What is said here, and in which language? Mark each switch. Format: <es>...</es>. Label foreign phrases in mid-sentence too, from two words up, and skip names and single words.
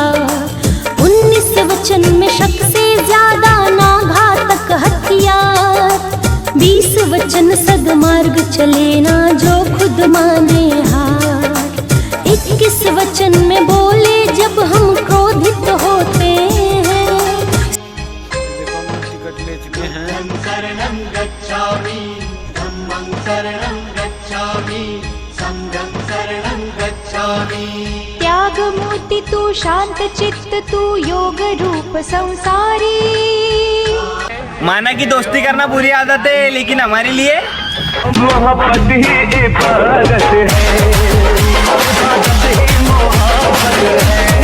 <hi>19 वचन में शक से ज्यादा ना घातक हथियार, 20 वचन सदमार्ग चले ना जो खुद माने हार। 21 वचन में बोले जब हम क्रोधित होते हैं। टिकट ले चुके हैं।</hi> <pi>शरणं गच्छामि, धम्मं शरणं गच्छामि, संघं शरणं गच्छामि।</pi> <hi>त्याग मूर्ति तू शांत चित्त तू योग रूप संसारी। माना कि दोस्ती करना बुरी आदत है, लेकिन हमारे लिए मोहब्बत ही इबादत है, इबादत ही मोहब्बत है।</hi>